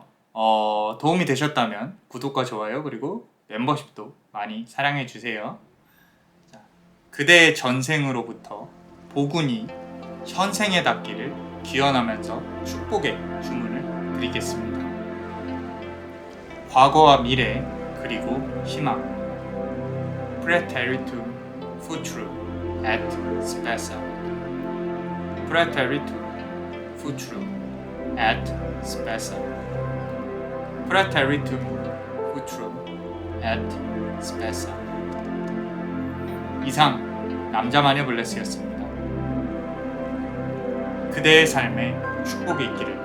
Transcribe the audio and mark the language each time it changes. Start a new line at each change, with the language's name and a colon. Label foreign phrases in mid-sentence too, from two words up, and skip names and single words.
Korean: 도움이 되셨다면 구독과 좋아요 그리고 멤버십도 많이 사랑해주세요. 자, 그대의 전생으로부터 복운이 현생에 닿기를 기원하면서 축복의 주문을 드리겠습니다. 과거와 미래 그리고 희망
Latin: Preteritum Futuro et Spessa Preteritum Futuro et Spessa Preteritum Futuro et Spessa.
Korean: 이상 남자만의 블레스였습니다. 그대의 삶에 축복이 있기를.